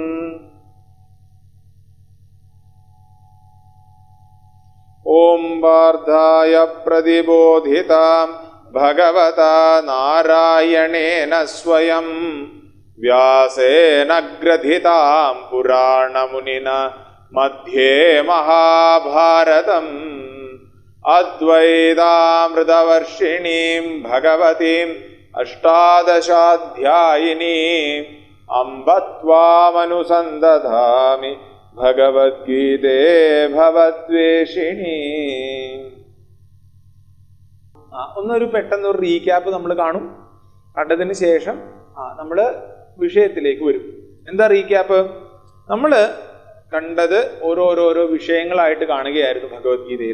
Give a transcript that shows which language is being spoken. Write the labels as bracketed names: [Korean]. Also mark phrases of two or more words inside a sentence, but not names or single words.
[Sanskrit] ओम वार्धाय प्रतिबोधितां भगवता नारायणेन स्वयं व्यासेन ग्रथितां पुराणमुनिना मध्ये महाभारतम् अद्वैतामृतवर्षिणीं भगवतीम् अष्टादशाध्यायिनीम् अम्ब त्वामनुसन्दधामि ഭഗവദ്ഗീതേ ഭവദ്വേഷിണി. [Malayalam] ഒന്നൊരു പെട്ടെന്നൊരു റീക്യാപ്പ് നമ്മൾ കാണും. കണ്ടതിന് ശേഷം നമ്മൾ വിഷയത്തിലേക്ക് വരും. എന്താ റീക്യാപ്പ്? നമ്മൾ കണ്ടത് ഓരോരോ വിഷയങ്ങളായിട്ട് കാണുകയായിരുന്നു ഭഗവത്ഗീതയിൽ.